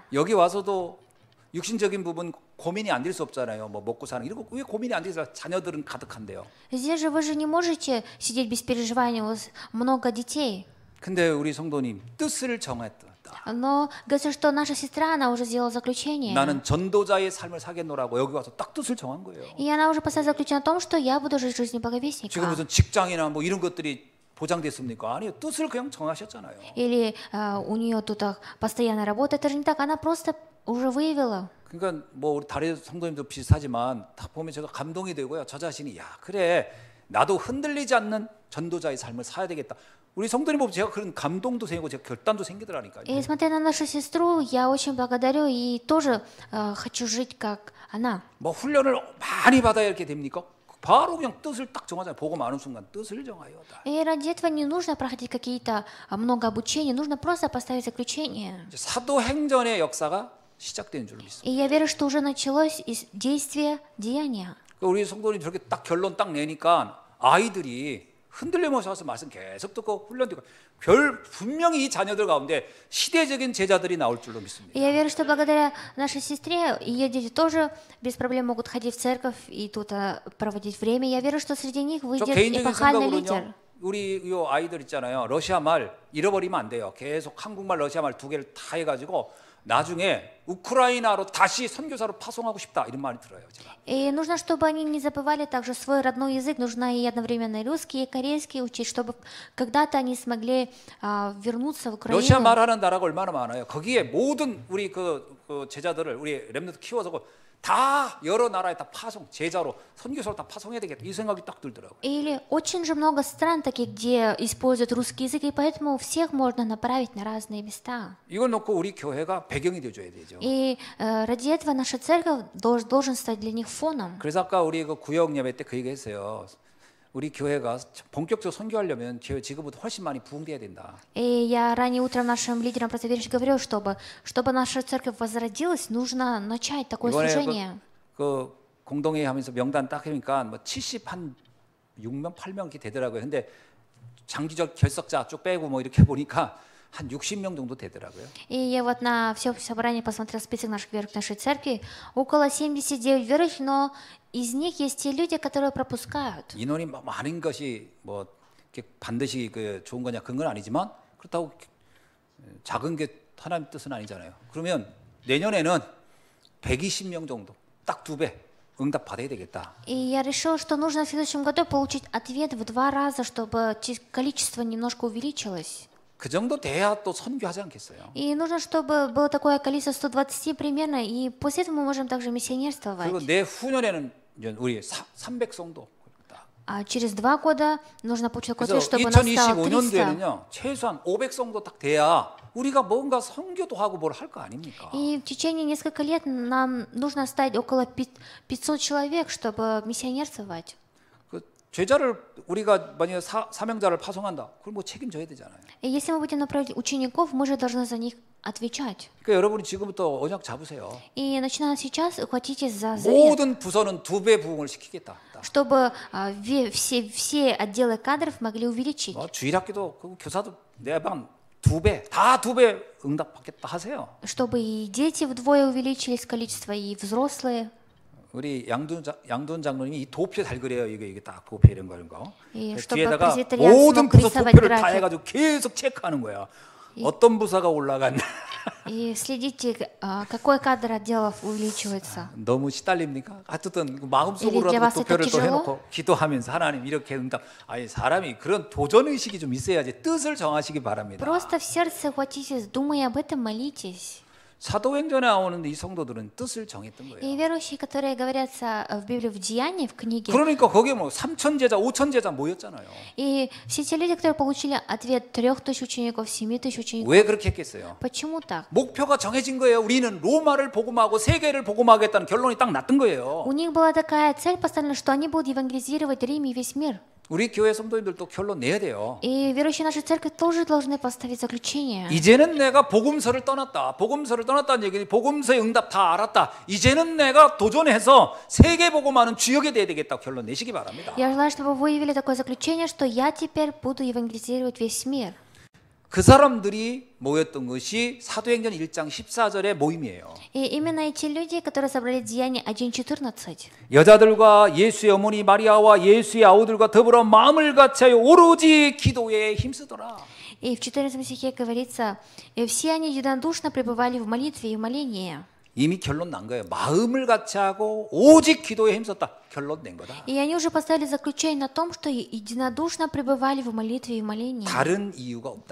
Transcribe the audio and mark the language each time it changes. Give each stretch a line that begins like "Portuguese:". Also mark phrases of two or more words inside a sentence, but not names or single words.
Korean: 여기 와서도 육신적인 부분 고민이 안 될 수 없잖아요. 뭐 먹고 사는 이런 거 왜 고민이 안 돼서 자녀들은 가득한데요.
Russian: Здесь же вы же не можете сидеть без переживаний, у вас много детей.
Korean: 근데 우리 성도님 뜻을 정했다.
Russian: Но говорится, что наша сестра, она уже сделала заключение.
Korean: 나는 전도자의 삶을 사겠노라고 여기 와서 딱 뜻을 정한 거예요.
Russian: И она уже поставила заключение о том, что я буду жить жизнью
Korean: 지금
Russian: благовестника.
Korean: 무슨 직장이나 뭐 이런 것들이 보장됐습니까? 아니요, 뜻을 그냥 정하셨잖아요.
Russian: Или у нее тут постоянная работа. Это же не так, она просто уже выявила.
Korean: 그러니까 뭐 우리 다른 성도님도 비슷하지만 다 보면 제가 감동이 되고요. 저 자신이 야 그래 나도 흔들리지 않는 전도자의 삶을 살아야 되겠다. 우리 성도님 보면 제가 그런 감동도 생기고 제가 결단도 생기더라니까요.
Russian: И смотря на нашу сестру, я очень благодарю и тоже хочу жить как она.
Korean: 뭐 훈련을 많이 받아야 이렇게 됩니까? 바로 그냥 뜻을 딱 정하잖아요. 보고 많은 순간 뜻을 정하여.
Russian: И ради этого не нужно проходить какие-то много обучений, нужно просто поставить заключение.
Korean: 사도행전의 역사가 시작된 줄 믿습니다.
Russian: И я верю, что уже началось действие деяния.
Korean: 우리 성도님 저렇게 딱 결론 딱 내니까 아이들이 흔들리면서 와서 말씀 계속 듣고 훈련되고 분명히 이 자녀들 가운데 시대적인 제자들이 나올 줄로 믿습니다.
Russian: И я верю, что благодаря нашей сестре ее дети тоже без проблем могут ходить в церковь и тут проводить время. Я верю, что среди них
Korean: 저
Russian: выйдет
Korean: 개인적인
Russian: эпохальный лидер.
Korean: 생각으로는요. 우리 이 아이들 있잖아요. 러시아 말 잃어버리면 안 돼요. 계속 한국말, 러시아 말 두 개를 다 해가지고 나중에 우크라이나로 다시 선교사로 파송하고 싶다 이런 말이 들어요. 제가.
Russian: И нужно, чтобы они не забывали также свой родной язык. Нужно и одновременно и русский, и корейский учить, чтобы когда-то они смогли вернуться в
Korean: 러시아
Russian: Украину.
Korean: 말하는 나라가 얼마나 많아요. 거기에 모든 우리 그 제자들을 우리 렘넌트 키워서 다 여러 나라에 다 파송 제자로 선교사로 다 파송해야 되겠다 이 생각이 딱 들더라고요.
Russian: Или очень же много стран таких, где используют русский язык, и поэтому всех можно направить на разные места.
Korean: 이걸 놓고 우리 교회가 배경이 돼줘야 되죠.
Russian: И ради этого наша церковь должен стать для них фоном.
Korean: 그래서 아까 우리 그 구역 예배 때 그 얘기했어요. 우리 교회가 본격적으로 선교하려면 지금보다 훨씬 많이 부흥돼야 된다.
Russian: И я ранее утром нашим лидерам просто говорил, чтобы наша церковь возродилась, нужно начать такое
Korean: 이번에
Russian: служение.
Korean: 그 공동회의 하면서 명단 딱 해니까 뭐 70한 6명, 8명 이렇게 되더라고요. 근데 장기적 결석자 쭉 빼고 뭐 이렇게 보니까 한 60명 정도 되더라고요.
Russian: И я вот на всеобщем собрании посмотрел список наших верующих нашей церкви. Около 79 верующих, но из них есть те люди, которые пропускают.
Korean: 인원이 많은 것이 뭐 이렇게 반드시 그 좋은 거냐 그런 건 아니지만 그렇다고 작은 게 하나님 뜻은 아니잖아요. 그러면 내년에는 120명 정도, 딱 2배 응답 받아야 되겠다.
Russian: И я решил, что нужно в следующем году получить ответ в 2 раза, чтобы количество немножко увеличилось.
Korean: 그 정도 돼야 또 선교하지 않겠어요.
Russian: И нужно, чтобы было такое количество 120 примерно, и после этого мы можем также миссионерствовать.
Korean: 그리고 내후년에는 이제 우리 300성도.
Russian: А через 2 года нужно получить такой ответ,
Korean: 그래서
Russian: чтобы нас стало
Korean: 2025년도에는요 최소한 500성도 딱 돼야 우리가 뭔가 선교도 하고 뭘 할 거 아닙니까? 300.
Russian: И в течение нескольких лет нам нужно стать около 500 человек, чтобы миссионерствовать.
Korean: 그 제자를 우리가 만약에 사명자를 파송한다, 그럼 뭐 책임져야 되잖아요.
Russian: И если мы будем направлять учеников, мы же должны за них отвечать.
Korean: 그러니까 여러분이 지금부터 언약 잡으세요.
Russian: И начиная сейчас, ухватитесь за завет,
Korean: 모든 부서는 2배 부흥을 시키겠다.
Russian: чтобы все отделы кадров могли увеличить.
Korean: 주일학교도 그 교사도 내 방 2배, 다 2배 응답 받겠다 하세요.
Russian: Чтобы и дети вдвое увеличились количество, и взрослые.
Korean: 우리 양돈 장로님이 이 도표 잘 그래요. 이게 딱 도표 이런 거. 예, 뒤에다가
Russian: чтобы пресвитерианство
Korean: 모든 부서
Russian: рисовать
Korean: 도표를 다
Russian: график.
Korean: 해가지고 계속 체크하는 거야. 어떤 부서가 올라갔나.
Russian: И следите, какой кадр отделов увеличивается.
Korean: 너무 시달립니까? 어쨌든
Russian: Или для
Korean: 마음속으로라도
Russian: вас
Korean: 도표를
Russian: это
Korean: 또
Russian: тяжело?
Korean: 해놓고 기도하면서 하나님 이렇게 응답. 아니 사람이 그런 도전 의식이 좀 있어야지 뜻을 정하시기 바랍니다.
Russian: Просто в сердце хватитесь, думая об этом, молитесь.
Korean: 사도행전에 나오는 이 성도들은 뜻을 정했던 거예요.
Russian: И верующие, которые говорятся в Библии, в Деянии, в книге,
Korean: 그러니까 거기에 뭐 3천 제자, 5천 제자 모였잖아요.
Russian: и все те люди, которые получили ответ 3000 учеников, 7000 учеников.
Korean: 왜 그렇게 했겠어요?
Russian: Почему так?
Korean: 목표가 정해진 거예요. 우리는 로마를 복음하고 세계를 복음하겠다는 결론이 딱 났던 거예요.
Russian: У них была такая цель поставлена, что они будут евангелизировать Рим и весь мир.
Korean: 우리 교회 성도님들도 결론 내야 돼요.
Russian: И верующие нашей церкви тоже должны поставить заключение.
Korean: 이제는 내가 복음서를 떠났다. 복음서를 떠났다는 얘기는 복음서의 응답 다 알았다. 이제는 내가 도전해서 세계 복음하는 주역이 돼야 되겠다. 결론 내시기 바랍니다.
Russian: Я желаю, чтобы вы выявили такое заключение, что я теперь буду евангелизировать весь мир.
Korean: 그 사람들이 모였던 것이 사도행전 1장 14절의 모임이에요.
Russian: И именно эти люди, которые собрали Деяния 1:14.
Korean: 여자들과 예수의 어머니 마리아와 예수의 아우들과 더불어 마음을 같이하여 오로지 기도에 힘쓰더라.
Russian: И в 14 стихе говорится, «И все они единодушно пребывали в молитве и в молении».
Korean: 이미 결론 난 거예요. 마음을 같이하고 오직 기도에 힘썼다. 결론 낸 거다.
Russian: И они уже поставили заключение на том, что единодушно пребывали в молитве и в молении.
Korean: 다른 이유가 없다.